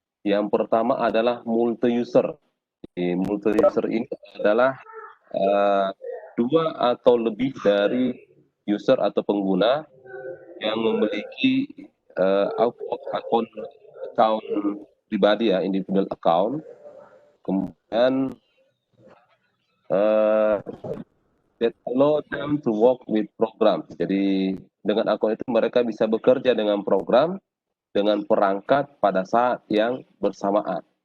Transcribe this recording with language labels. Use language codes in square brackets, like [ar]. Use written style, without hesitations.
[id] Yang pertama adalah multi-user. Multi-user ini adalah dua atau lebih dari user atau pengguna yang memiliki akun pribadi ya, [en] individual account. [id] Kemudian [en] that allow them to work with program. [id] Jadi dengan akun itu mereka bisa bekerja dengan program, dengan perangkat pada saat yang bersamaan.